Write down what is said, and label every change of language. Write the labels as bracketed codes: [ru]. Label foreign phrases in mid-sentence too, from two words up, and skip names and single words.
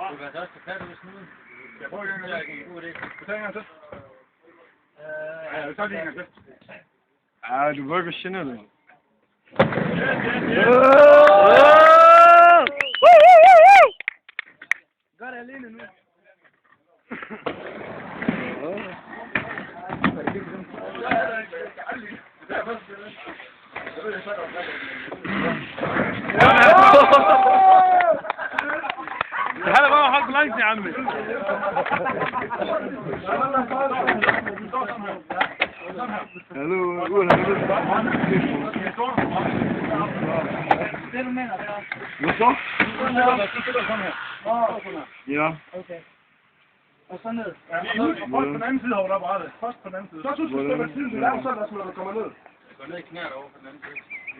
[da] Du kan også tage fat ud i snuden. Jeg prøver en gang til. Du tager en gang til. Ja, vi tager lige en gang til. Ja, du virker generet. Gør det alene nu. [ar] هلا بقى حط بلانس يا عمي. Hallo, قول [da] Ja. Okay. Og så ned. Først på den anden side over der brættet. Først på den anden side. Så synes du, at det siden, der er sådan, at du kommer ned. Jeg går ned i knæet over på den anden side.